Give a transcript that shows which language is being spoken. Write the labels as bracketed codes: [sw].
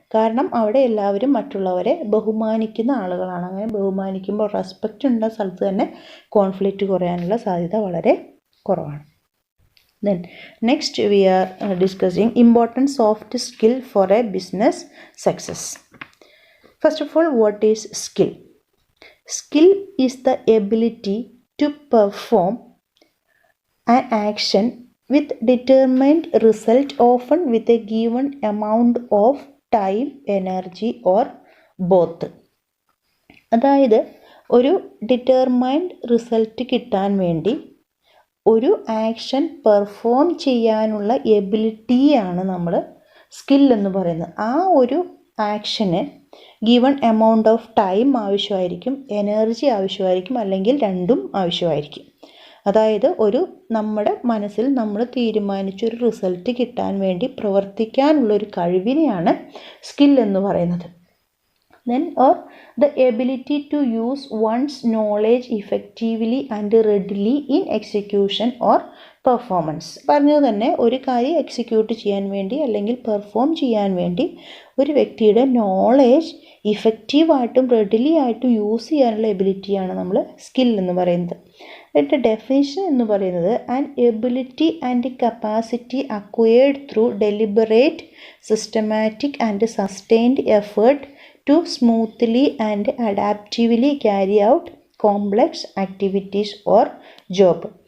[ml] കാരണം അവിടെ എല്ലാവരും മറ്റുള്ളവരെ ബഹുമാനിക്കുന്ന ആളുകളാണ്. അങ്ങനെ ബഹുമാനിക്കുമ്പോൾ റെസ്പെക്റ്റ് ഉള്ള സ്ഥലത്ത് തന്നെ കോൺഫ്ലിക്റ്റ് കുറയാനുള്ള സാധ്യത വളരെ കുറവാണ്. [en] Then next we are discussing important soft skill for a business success. First of all, what is skill? Skill is the ability to perform an action with determined result, often with a given amount of time, energy or both. [ml] അതായത് ഒരു determined result കിട്ടാൻ വേണ്ടി ഒരു action perform ചെയ്യാനുള്ള എബിലിറ്റിയാണ് നമ്മൾ skill എന്ന് പറയുന്നത്. ആ ഒരു action given amount of time ആവശ്യമായിരിക്കും, energy ആവശ്യമായിരിക്കും, അല്ലെങ്കിൽ രണ്ടും ആവശ്യമായിരിക്കും. അതായത് നമ്മുടെ മനസ്സിൽ നമ്മൾ തീരുമാനിച്ചൊരു റിസൾട്ട് കിട്ടാൻ വേണ്ടി പ്രവർത്തിക്കാനുള്ളൊരു കഴിവിനെയാണ് സ്കിൽ എന്ന് പറയുന്നത്. [en] Then or the ability to use one's knowledge effectively and readily in execution or performance. [ml] പറഞ്ഞത് തന്നെ ഒരു കാര്യം എക്സിക്യൂട്ട് ചെയ്യാൻ വേണ്ടി അല്ലെങ്കിൽ പെർഫോം ചെയ്യാൻ വേണ്ടി ഒരു വ്യക്തിയുടെ നോളേജ് ഇഫക്റ്റീവായിട്ടും റെഡിലി ആയിട്ടും യൂസ് ചെയ്യാനുള്ള എബിലിറ്റിയാണ് നമ്മൾ സ്കിൽ എന്ന് പറയുന്നത്. അതിൻ്റെ ഡെഫിനിഷൻ എന്ന് പറയുന്നത് [en] An ability and capacity acquired through deliberate systematic and sustained effort to smoothly and adaptively carry out complex activities or job.